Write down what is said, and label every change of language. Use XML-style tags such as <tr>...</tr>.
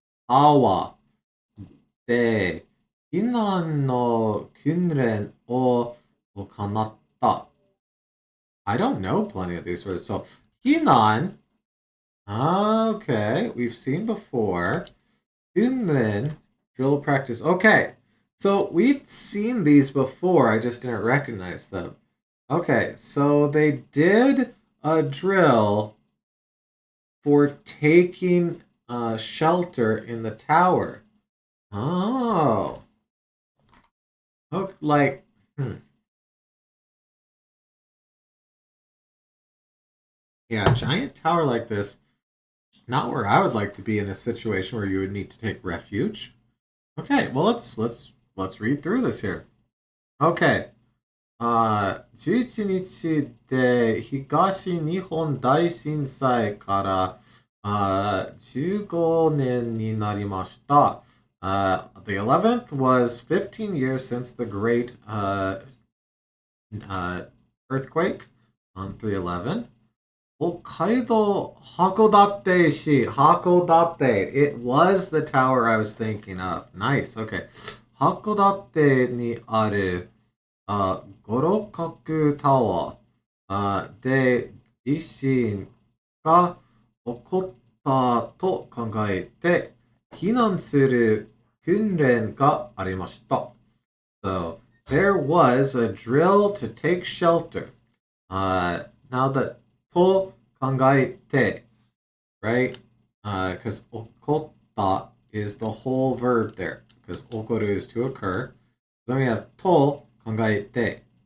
<ja>Tawa で避難の訓練を行った。</ja> <en>I don't know plenty of these words. So, Hinan. Okay, we've seen before. Kunren, drill practice. Okay, so we've seen these before. I just didn't recognize them. Okay, so they did a drill for taking shelter in the tower. Oh. Okay, like, Yeah, a giant tower like this, not where I would like to be in a situation where you would need to take refuge. Okay, well let's read through this here. Okay.</en> <ja>11日で東日本大震災から15年になりました。</ja> <en>The 11th was 15 years since the great uh, earthquake on 311.</en> <ja>北海道 Hakodate Hakodate.</ja> <en>It was the tower I was thinking of. Nice. Okay.</en> <ja>Hakodate にある五六角タワーで地震が起こったと考えて避難する訓練がありました。</ja> <en>So there was a drill to take shelter. Now that</en> <ja>と考えて,</ja> <en>right? Because 起こった is the whole verb there. Because 起こる is to occur. Then we have</en> <ja>と考えて.</ja>